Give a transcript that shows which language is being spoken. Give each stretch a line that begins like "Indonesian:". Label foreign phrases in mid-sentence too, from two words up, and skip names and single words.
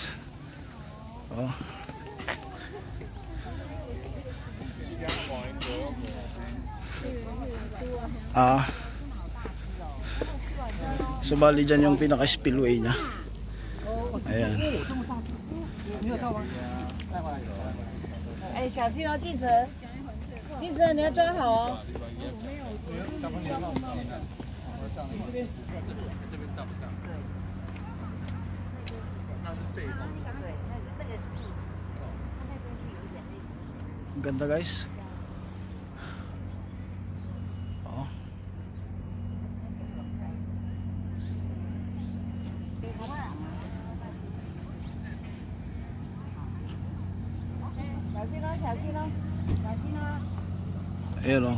Filipino: Oh. So bali dyan yung pinaka spillway nya. Ayan.
Chinese: 哎，小心哦，进城，进城你要抓好哦。
Filipino: Ganda guys. Oh. Ayan o.